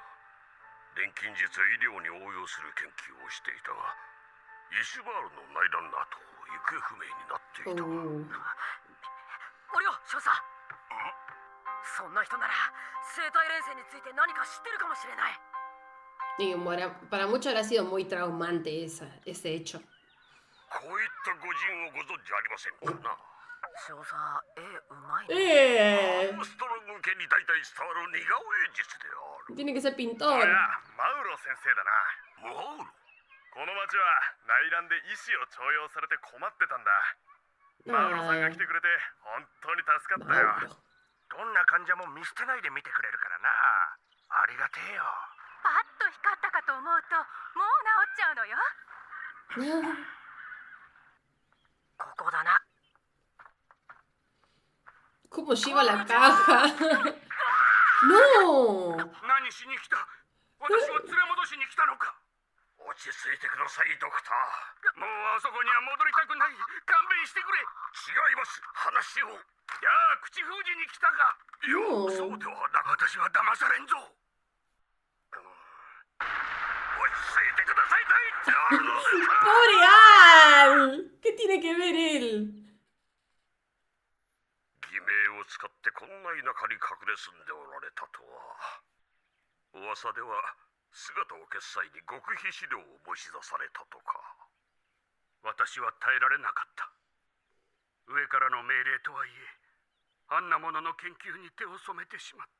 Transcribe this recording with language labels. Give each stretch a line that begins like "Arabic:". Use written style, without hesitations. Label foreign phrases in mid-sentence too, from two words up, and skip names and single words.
Japanese: 錬金術を医療に応用する研究をしていたが、イシュバールの内乱の後行方不明になっていた。オリオ少佐、そんな人なら生体連戦について何か知ってるかもしれない。
Spanish: Y para muchos habrá sido muy traumante ese hecho.
Japanese: こういった御人をご存知ありませんかな。少佐、絵うまいね。アームストロング家に大体伝わる似顔絵術である。
Spanish: Tiene que ser pintor.
Japanese: マウロ先生だな。マウロ。この町は内乱で医師を徴用されて困ってたんだ。マウロさんが来てくれて本当に助かったよ。どんな患者も見捨てないで見てくれるからな。ありがてえよ。パッと光ったかと思うともう治っちゃうのよ。ここだな。
Spanish: ¿Cómo lleva la caja? ¡No!
Japanese: 何しに来た。私を連れ戻しに来たのか。落ち着いてください、ドクター。もうあそこには戻りたくない。勘弁してくれ。違います。話を。やあ、口封じに来たか。いや、そうではなく、私は騙されんぞ。落ち着いてくださいと言っておるのです。
Spanish: ¡Pobre Al! ¿Qué tiene que ver él?
Japanese: 偽名を使ってこんな田舎に隠れ住んでおられたとは。噂では姿を消す際に極秘資料を持ち出されたとか。私は耐えられなかった。上からの命令とはいえ、あんなものの研究に手を染めてしまって。